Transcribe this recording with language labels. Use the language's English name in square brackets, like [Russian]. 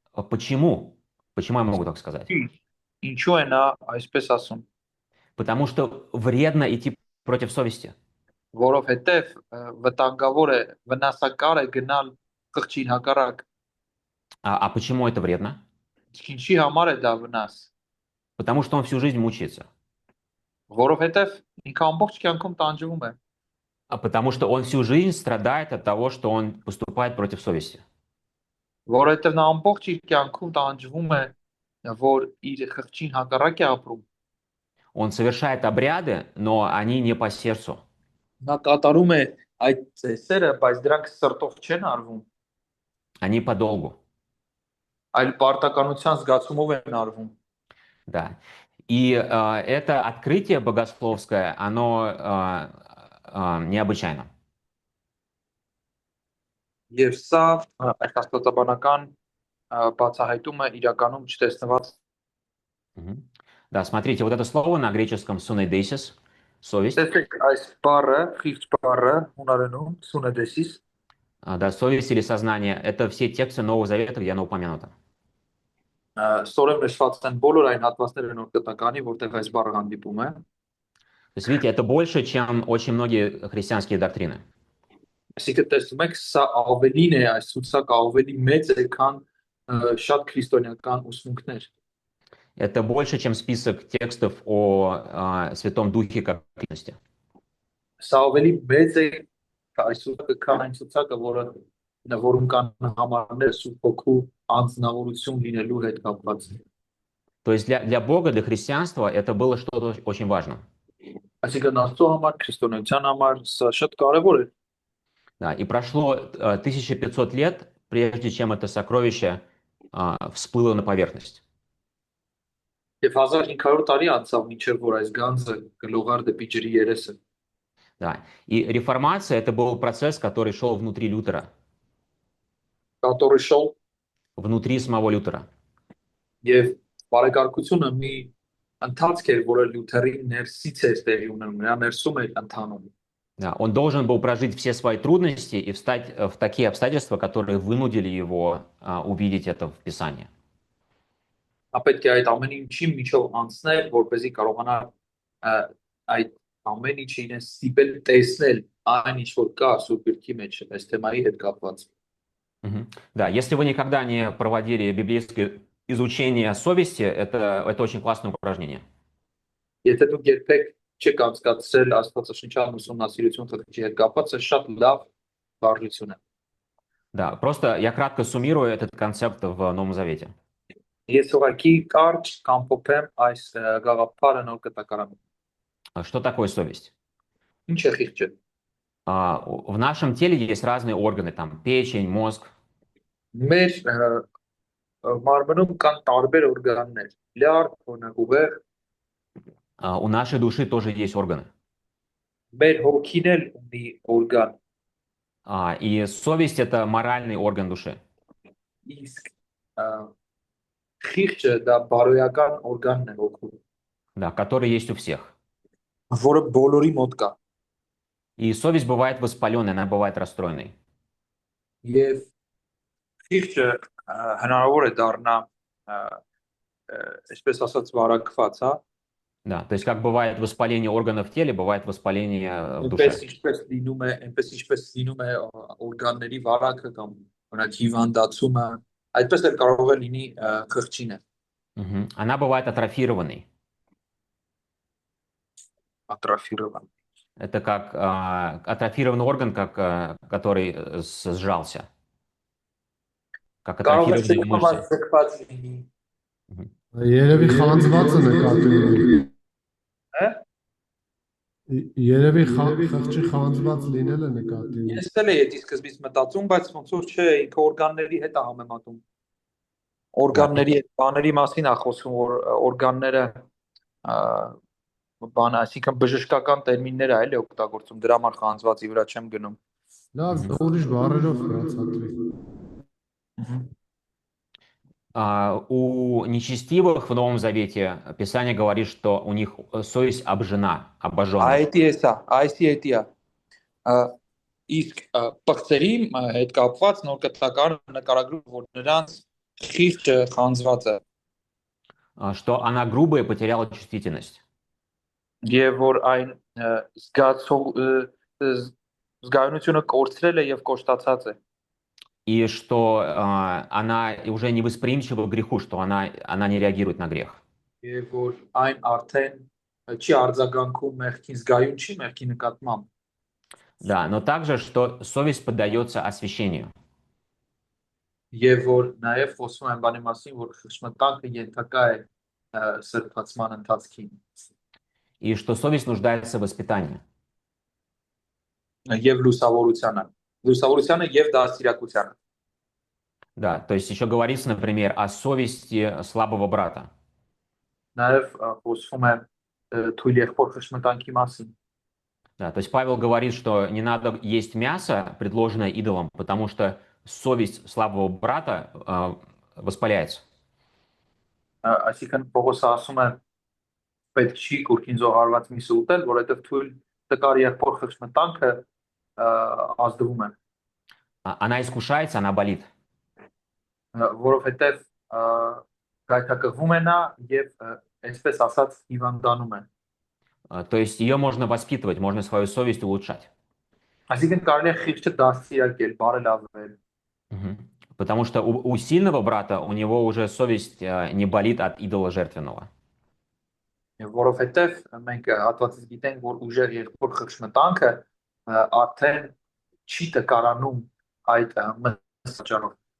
[Russian] Почему? Почему я могу так сказать? [Armenian] Ինչու է նա այսպես ասում։ [Russian] Потому что вредно идти против совести. [Armenian] Որովհետև վտանգավոր է, վնասակար է գնալ խղճին հակառակ։ [Russian] А почему это вредно? [Armenian] Ինչի համար է դա վնաս։ [Russian] Потому что он всю жизнь мучается. [Armenian] Որովհետև ինքը ամբողջ կյանքում տանջվում է։ [Russian] Потому что он всю жизнь страдает от того, что он поступает против совести. [Armenian] Որովհետև նա ամբողջ իր կյանքում տանջվում է, որ իր խղճին հակառակ է ապրում։ [Russian] Он совершает обряды, но они не по сердцу. [Armenian] Նա կատարում է այդ ծեսերը, բայց դրանք սրտով չեն արվում, [Russian] Они по долгу. [Armenian] այլ պարտականության զգացումով են արվում։ [Russian] Да. И это открытие богословское, оно необычайно. [Armenian] Եվ սա այդ աստվածաբանական բացահայտումը իրականում չտեսնված։ [Russian] Да, смотрите, вот это слово на греческом «suneidesis», совесть. [Armenian] Տեսեք այս բառը, խիղճ բառը հունարենում սունեդեսիս, [Russian] Да, совесть или сознание — это все тексты Нового Завета, где оно упомянуто. [Armenian] Սորեմ նշված են բոլոր այն հատվածները նոր կտականի, որտեղ այս բառը հանդիպում է։ [Russian] То есть, видите, это больше, чем очень многие христианские доктрины. [Armenian] Այսինքն տեսնում եք, սա ավելին է, այս ցուցակը ավելի մեծ է, քան շատ քրիստոնեական ուսմունքներ։ [Russian] Это больше, чем список текстов о Святом Духе как личности. [Armenian] Սա ավելի մեծ է այս ցուցակը, քան այն ցուցակը, որում կան համարներ Սուրբ Հոգու անձնավորություն լինելու հետ կապված։ [Russian] То есть для Бога, для христианства это было что-то очень важным. [Armenian] Այսինքն Աստծո համար, քրիստոնեության համար սա շատ կարևոր է։ [Russian] Да, и прошло 1500 лет, прежде чем это сокровище всплыло на поверхность. [Armenian] Եվ 1500 տարի անցավ, մինչև որ այս գանձը գլողար դեպի ջրի երեսը։ [Russian] Да. И реформация — это был процесс, который шел внутри Лютера, Կատորը շոու внутри самого Лютера. [Armenian] եւ բարեկարգությունը մի ընթացք էր, որը Լյութերի ներսից էր տեղի ունենում, նրա ներսում էր ընթանում։ [Russian] Да, он должен был прожить все свои трудности и встать в такие обстоятельства, которые вынудили его увидеть это в Писании. [Armenian] Նա պետք է այդ ամեն ինչի միջով անցնել, որպեսզի կարողանա այդ ամեն ինչը իրեն ստիպել տեսնել այն ինչ որ կա Սուրբ Գրքի մեջ, այս թեմայի հետ կապված։ [Russian] Да, если вы никогда не проводили библейское изучение совести, это очень классное упражнение. [Armenian] Եթե դուք երբեք չեք անցկացրել աստվածաշնչյան ուսումնասիրություն թղթի հետ կապված, սա շատ լավ վարժություն է։ [Russian] Да, просто я кратко суммирую этот концепт в Новом Завете. [Armenian] Ես ուղղակի կարճ կամփոփեմ այս գաղափարը նոր կտակարանում։ [Russian] Что такое совесть? [Armenian] Ինչ է խիղճը։ [Russian] В нашем теле есть разные органы, там печень, мозг. [Armenian] Մեր մարմնում կան տարբեր օրգաններ՝ լյարդ, ուղեղ, [Russian] У нашей души тоже есть органы. [Armenian] մեր հոգին էլ ունի օրգան, [Russian] И совесть – это моральный орган души. [Armenian] իսկ խիղճը դա բարոյական օրգանն է հոգու, [Russian] Да, который есть у всех. [Armenian] որը բոլորի մոտ կա։ [Russian] И совесть бывает воспаленной, она бывает расстроенной. [Armenian] Եվ խիղճը հնարավոր է դառնա այսպես ասած վարակված, հա։ [Russian] Да, то есть как бывает воспаление органов в теле, бывает воспаление в душе. [Armenian] Ինչպես լինում է օրգանների վարակը կամ օրինակ հիվանդացումը, այդպես էլ կարող է լինի խղճինը, [Russian] Она бывает атрофированной. [Armenian] ատրոֆիրովան։ [Russian] Это как атрофированный орган, который сжался. Как [Armenian] Կարող է [Russian] атрофированные мышцы. [Armenian] ձգված լինի, Երևի խանձված է նկատի ունի։ հա։ Երևի խղճի խանձված լինել է նկատի ունի։ Ես էլ էի սկզբից մտածում, բայց ոնց որ չէ, ինքը օրգանների հետ է համեմատում։ Օրգանների հետ բաների մասին է խոսում, որ օրգանները բան, այսինքն բժշկական տերմիններ է էլի օգտագործում, դրա համար խանձվածի վրա չեմ գնում։ Լավ, ուրիշ բառերով բացատրի։ [Russian] У нечестивых в Новом Завете Писание говорит, что у них совесть обожжена. [Armenian] Այսի իսկ պղծերի հետ կապված նոր կտակարան նկարագրում, որ նրանց խիղճը խանձված է, [Russian] Что она грубая, потеряла чувствительность. [Armenian] եւ որ այն զգայունությունը կորցրել է եւ կոշտացած է, [Russian] И что она уже не восприимчива к греху, что она не реагирует на грех. [Armenian] եւ որ այն արդեն չի արձագանքում մեղքին, զգայուն չի մեղքի նկատմամբ, [Russian] Да, но также, что совесть поддается освящению. [Armenian] եւ որ նաեւ խոսում են բանի մասին, որ խղճմտանքը ենթակա է սրբացման ընթացքին, [Russian] И что совесть нуждается в воспитании. [Armenian] եւ լուսավորությանը եւ դաստիարակությանը։ [Russian] Да, то есть еще говорится, например, о совести слабого брата. [Armenian] Նաև խոսվում է թույլ եղբոր խղճմտանքի մասին։ [Russian] Да, то есть Павел говорит, что не надо есть мясо, предложенное идолом, потому что совесть слабого брата воспаляется. [Armenian] Այսինքն Պողոսը ասում է պետք չի կուրքին զոհարված միսը ուտել, որովհետև թույլ տկար եղբոր խղճմտանքը ազդվում է, [Russian] Она искушается, она болит. [Armenian] որովհետև գայթակղվում է նա եւ այսպես ասած հիվանդանում է։ [Russian] То есть ее можно воспитывать, можно свою совесть улучшать. [Armenian] Այսինքն կարելի է խիղճը դաստիարակել, բարելավել, [Russian] Потому что у сильного брата у него уже совесть не болит от идола жертвенного. [Armenian] որովհետև մենք հատվածից գիտենք, որ ուժեղ եղբոր խղճմտանքը արդեն չի տկարանում այդ մտածարով։